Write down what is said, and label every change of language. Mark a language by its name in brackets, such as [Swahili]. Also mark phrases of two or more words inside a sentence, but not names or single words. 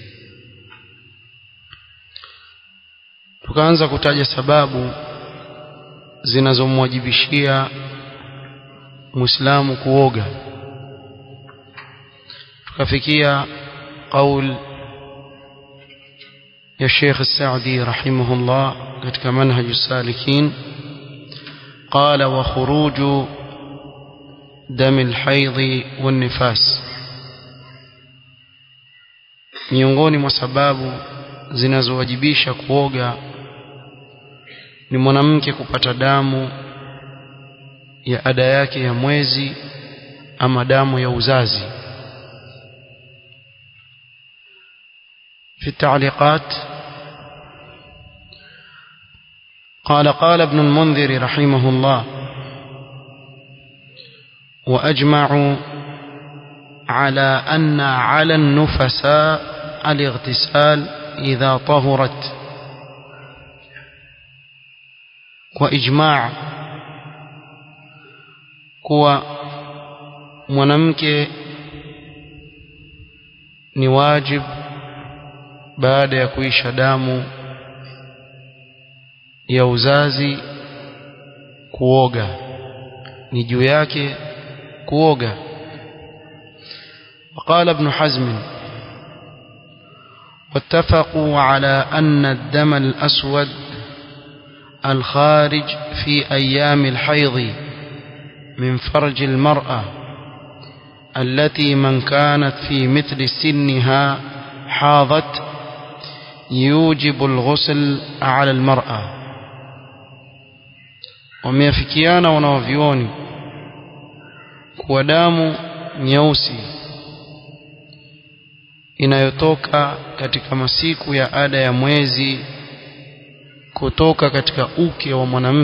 [Swahili] Tukaanza kutaja sababu zinazomwajibishia Muislamu kuoga, tukafikia qaul ya Sheikh As-Sa'di rahimahullah katika Manhaj As-Salikin, [Arabic] قال وخروج دم الحيض والنفاس, [Swahili] miongoni mwa sababu zinazowajibisha kuoga ni mwanamke kupata damu ya ada yake ya mwezi ama damu ya uzazi. [Arabic] في التعليقات قال ابن المنذر رحمه الله: وأجمعوا على أن على النفساء الاغتسال إذا طهرت. [Swahili] وإجماع kuwa mwanamke ni wajib baada ya kuisha damu ya uzazi kuoga, ni juu yake kuoga. [Arabic] وقال ابن حزم: واتفقوا على أن الدم الأسود الخارج في أيام الحيض من فرج المرأة التي من كانت في مثل سنها حاضت يوجب الغسل على المرأة. [Swahili] wameafikiana wanavyuoni kuwa damu nyeusi inayotoka katika masiku ya ada ya mwezi kutoka katika uke wa